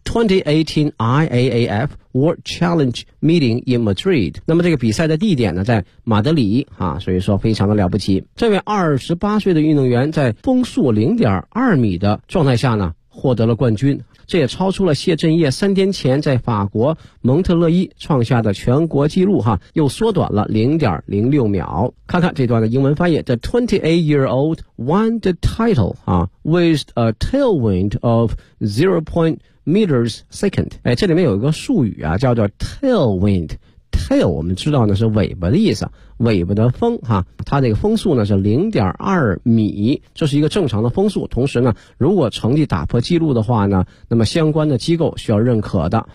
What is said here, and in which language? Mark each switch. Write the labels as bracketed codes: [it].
[zh] 2018 IAAFWorld Challenge Meeting in Madrid， 那么这个比赛的地点呢在马德里啊，所以说非常的了不起。这位28岁的运动员在风速 0.2 米的状态下呢获得了冠军，这也超出了谢振业3天前在法国蒙特勒伊创下的全国纪录哈，又缩短了 0.06 秒。看看这段的英文翻译， [en] The 28-year-old won the title with a tailwind of 0.meters second。 [zh] 哎，这里面有一个术语啊叫做 tailwind， tail 我们知道呢是尾巴的意思，尾巴的风哈，它这个风速呢是 0.2 米，这是一个正常的风速，同时呢如果成绩打破记录的话呢那么相关的机构需要认可的。